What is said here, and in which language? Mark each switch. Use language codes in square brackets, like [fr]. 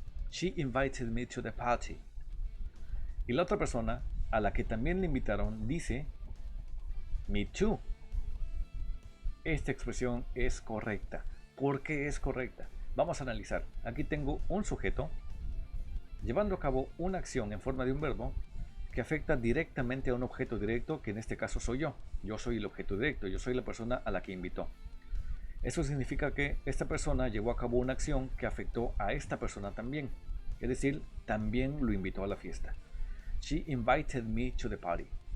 [en] She invited me to the party. [es] Y la otra persona a la que también le invitaron dice [en] me too. [es] Esta expresión es correcta. ¿Por qué es correcta? Vamos a analizar. Aquí tengo un sujeto llevando a cabo una acción en forma de un verbo que afecta directamente a un objeto directo, que en este caso soy yo. Yo soy el objeto directo, yo soy la persona a la que invitó. Eso significa que esta persona llevó a cabo una acción que afectó a esta persona también. Es decir, también lo invitó a la fiesta. [en] She invited me to the party.